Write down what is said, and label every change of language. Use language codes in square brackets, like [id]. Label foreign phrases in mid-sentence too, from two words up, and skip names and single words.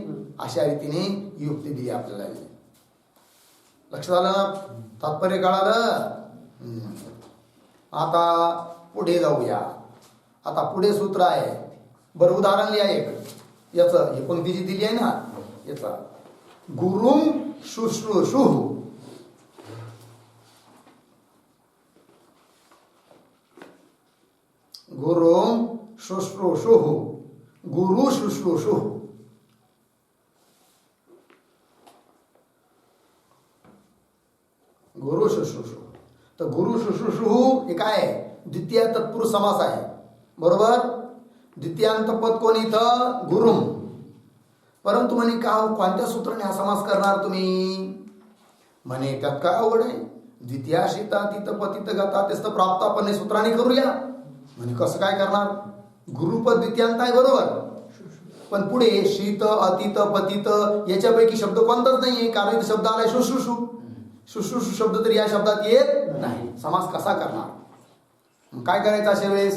[mr] अशा रीतीने युक्ती दिली आपल्याला. लक्षात आलं ना, तात्पर्य कळालं. आता पुढे जाऊया. आता पुढे सूत्र आहे. बरं उदाहरण लिहा एक याचं. ही पंक्ती जी दिली आहे ना याचा. [sa] गुरुं शुश्रूषुः. गुरुं शुश्रूषुः. गुरु शुश्रूषुः. गुरु शुश्रूषुः. [mr] तर [sa] गुरु शुश्रूषुः [mr] हे काय आहे, द्वितीय तत्पुरुष समास आहे. बरोबर. द्वितीयांत पद कोण इथं, गुरुम. परंतु म्हणे का कोणत्या सूत्राने हा समास करणार तुम्ही. म्हणे त्यात काय अवघड आहे. [sa] द्वितीया शीता तिथ पतित गता [mr] तेच तर प्राप्त आपण सूत्राने करूया. म्हणे कसं काय करणार. गुरुपद द्वितीयांत आहे बरोबर, पण पुढे शीत अतित पतित याच्यापैकी शब्द कोणताच नाहीये, कारण इथे शब्द आलाय शुश्रूषु. शुश्रूषु शब्द तरी या शब्दात येत नाही. समास कसा करणार. मग काय करायचं अशा वेळेस.